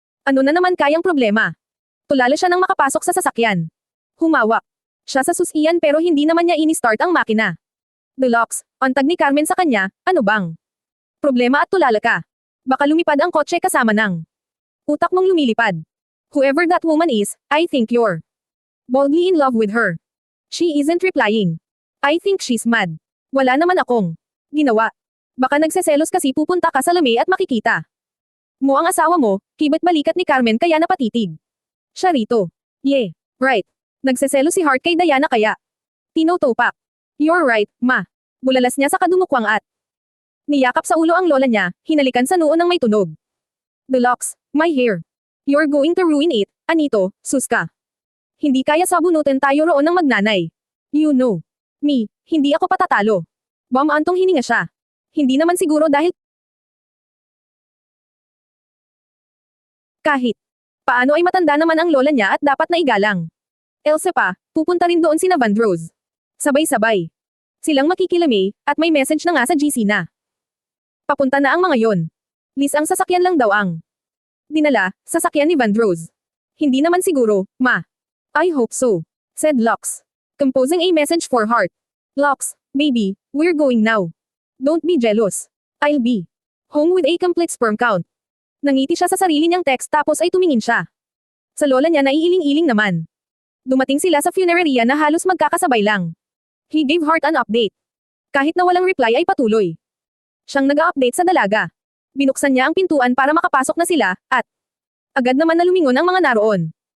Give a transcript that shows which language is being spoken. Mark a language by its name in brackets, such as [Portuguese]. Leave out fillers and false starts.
[Filipino] Ano na naman kayang problema? Tulala siya nang makapasok sa sasakyan. Humawak siya sa susian pero hindi naman niya ini-start ang makina. Deluxe, antag ni Carmen sa kanya, ano bang problema at tulala ka? Baka lumipad ang kotse kasama ng utak mong lumilipad. [English] Whoever that woman is, I think you're boldly in love with her. She isn't replying. I think she's mad. [Filipino] Wala naman akong ginawa. Baka nagseselos kasi pupunta ka sa Lemay at makikita mo ang asawa mo, kibat balikat ni Carmen kaya napatitig siya rito. [English] Yeah, right. [Filipino] Nagseselos si Hart kay Diana kaya tinotopak. [English] You're right, ma. [Filipino] Bulalas niya sa kadumukwang at niyakap sa ulo ang lola niya, hinalikan sa noo ng may tunog. [English] Deluxe, my hair. You're going to ruin it, Anito, sus ka. [Filipino] Hindi kaya sabunutin tayo roon ng magnanay. [English] You know. [Filipino] Me, hindi ako patatalo. Bamantong hininga siya. Hindi naman siguro dahil kahit paano ay matanda naman ang lola niya at dapat na igalang. Else pa, pupunta rin doon sina Vandross. Sabay-sabay silang makikilamay, at may message na nga sa GC na papunta na ang mga yon. Liz ang sasakyan lang daw ang dinala, sasakyan ni Vandross. Hindi naman siguro, ma. [English] I hope so, said Lux, composing a message for Hart. Lux, baby, we're going now. Don't be jealous. I'll be home with a complete sperm count. [Filipino] Nangiti siya sa sarili niyang text tapos ay tumingin siya sa lola niya na iiling-iling naman. Dumating sila sa funeraria na halos magkakasabay lang. [English] He gave Hart an update. [Filipino] Kahit na walang reply ay patuloy siyang nag-update sa dalaga. Binuksan niya ang pintuan para makapasok na sila, at agad naman na lumingon ang mga naroon.